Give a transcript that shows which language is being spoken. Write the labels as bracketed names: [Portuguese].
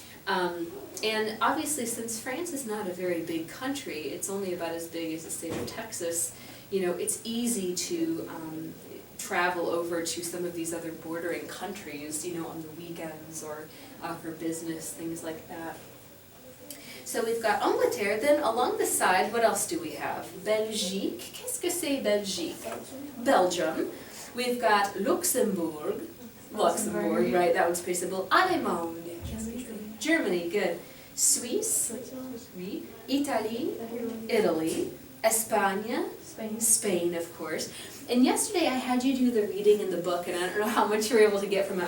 [English] And obviously, since France is not a very big country, it's only about as big as the state of Texas, you know, it's easy to travel over to some of these other bordering countries, you know, on the weekends or for business, things like that. So we've got Angleterre, then along the side, what else do we have? [French] Belgique, qu'est-ce que c'est Belgique? [English] Belgium. We've got Luxembourg, right, that one's pretty simple. Allemagne, Germany, good. Suisse, oui. Italy, Italy. Espagne, Spain, of course. And yesterday I had you do the reading in the book, and I don't know how much you were able to get from it.